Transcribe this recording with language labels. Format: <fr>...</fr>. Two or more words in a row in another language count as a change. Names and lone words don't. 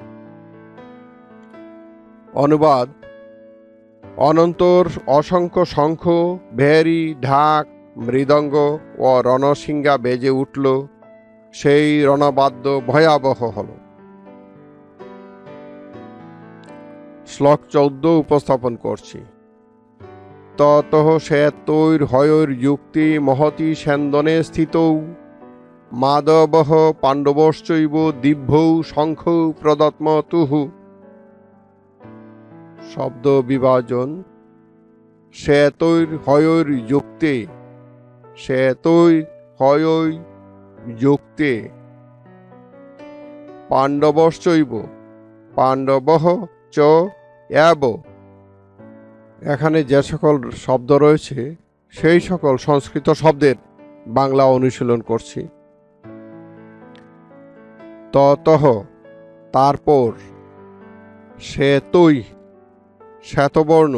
<bn>অনুবাদ: অনন্তর অসংখ্য শঙ্খ, ভেরি, ঢাক, মৃদঙ্গ ও রণশিঙ্গা বেজে উঠল। সেই রণবাদ্য ভয়াবহ হল। শ্লোক 14 উপস্থাপন করছি।</bn> <sa>ততঃ শ্বেতৈর্হয়ৈর্যুক্তে মহতি সেন্দনে স্থিতৌ মাধবঃ পাণ্ডবশ্চৈব দিব্যৌ শঙ্খৌ প্রদত্মতুঃ।</sa> <bn>শব্দ বিভাজন।</bn> <sa>শ্বেতৈর্হয়ৈর্যুক্তে, শ্বেতৈর্হয়ৈর্যুক্তে। পাণ্ডবশ্চৈব, পাণ্ডবঃ চ এব।</sa> <bn>এখানে যে সকল শব্দ রয়েছে সেই সকল সংস্কৃত শব্দের বাংলা অনুশীলন করছি। ততঃ, তারপর। শ্বেতৈ, শ্বেতবর্ণ।</bn>